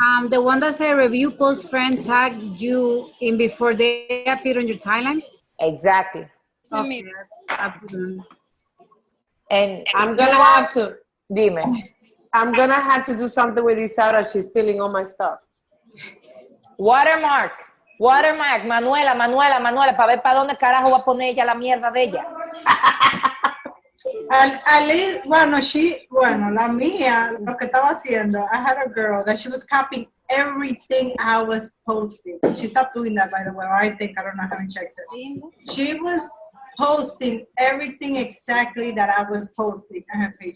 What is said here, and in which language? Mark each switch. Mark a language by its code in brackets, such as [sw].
[en] The one that said review post friend tag you in before they appear on your timeline. Exactly. Okay. I put them. And I'm gonna have to. [es] Dime. [en] I'm gonna have to do something with Isaura. She's stealing all my stuff. [es] Watermark, Manuela, para ver para dónde carajo va a poner ella la mierda de ella. [en] At least, [es] la mía, lo que estaba haciendo, [en] I had a girl that she was copying everything I was posting. She stopped doing that, by the way, I don't know, I haven't checked it. She was posting everything exactly that I was posting on her page.